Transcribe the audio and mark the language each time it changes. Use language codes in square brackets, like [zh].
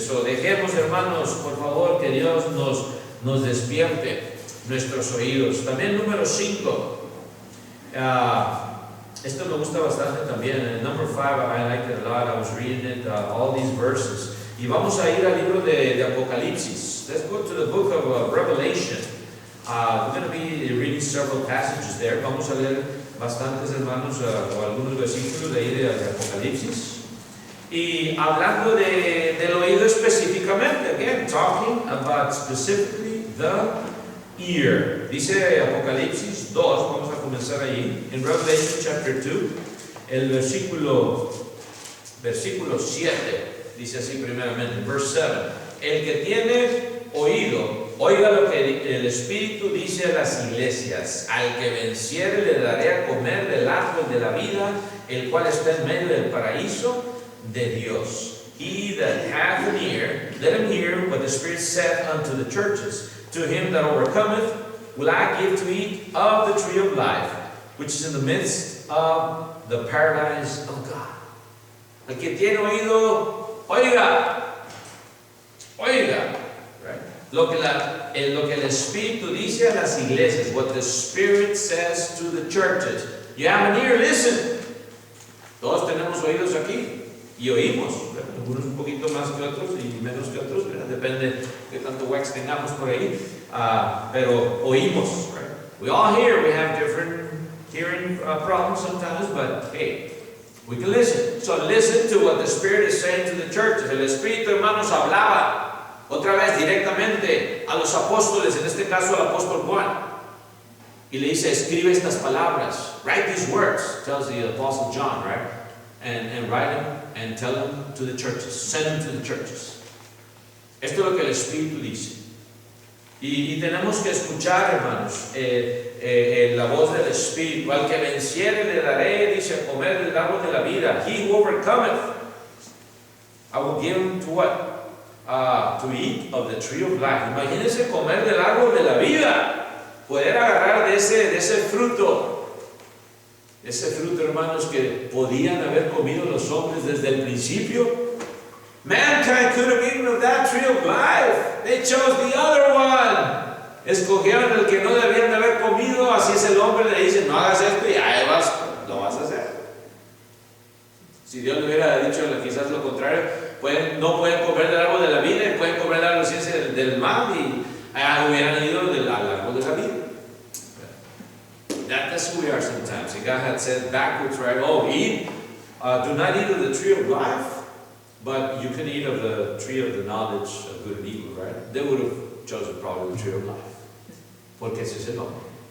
[es] So dejemos, hermanos, por favor, que Dios nos despierte nuestros oídos. También número 5. Esto me gusta bastante también. [en] Number 5, I like it a lot. I was reading it, all these verses. [es] Y vamos a ir al libro de Apocalipsis. [en] Let's go to the book of Revelation. We're going to be reading several passages there. [es] Vamos a leer bastantes, hermanos, o algunos versículos de ahí de Apocalipsis. Y hablando del oído específicamente, [en] again, talking about specifically the ear. [es] Dice Apocalipsis 2, vamos a comenzar allí, en Revelation chapter 2, el versículo 7, dice así primeramente, [en] verse 7, [es] el que tiene oído, oiga lo que el Espíritu dice a las iglesias, al que venciere le daré a comer del árbol de la vida, el cual está en medio del paraíso de Dios. [en] He that hath an ear, let him hear what the Spirit saith unto the churches. To him that overcometh will I give to eat of the tree of life, which is in the midst of the paradise of God. [es] El que tiene oído, oiga. Oiga. Right? Lo que el Espíritu dice a las iglesias, [en] what the Spirit says to the churches. You have an ear, listen. [es] Todos tenemos oídos aquí y oímos. Algunos un poquito más que otros y menos que otros, ¿verdad? Depende de tanto wax tengamos por ahí, pero oímos, right? [en] We all hear, we have different hearing problems sometimes, but hey, we can listen. So listen to what the Spirit is saying to the churches. [es] El Espíritu, hermanos, hablaba otra vez directamente a los apóstoles, en este caso al apóstol Juan, y le dice, escribe estas palabras, [en] write these words, tells the apostle John, right? And write them and tell them to the churches, send them to the churches. [es] Esto es lo que el Espíritu dice. Y tenemos que escuchar, hermanos, la voz del Espíritu. Al que venciere le daré, dice, comer del árbol de la vida. [en] He who overcometh, I will give him to what? To eat of the tree of life. [es] Imagínense comer del árbol de la vida. Poder agarrar de ese fruto. Ese fruto, hermanos, que podían haber comido los hombres desde el principio. [en] Mankind could have eaten of that tree of life. They chose the other one. [es] Escogieron el que no debían de haber comido. Así es el hombre, le dice, no hagas esto y ahí lo vas a hacer. Si Dios le hubiera dicho quizás lo contrario, no pueden comer del árbol de la vida y pueden comer del árbol de ciencia del mal y hubieran ido al árbol de la vida. [en] That's who we are sometimes. And God had said backwards, right? Oh, eat, do not eat of the tree of life, but you can eat of the tree of the knowledge of good and evil, right? They would have chosen probably the tree of life. [es] Porque ese es el hombre.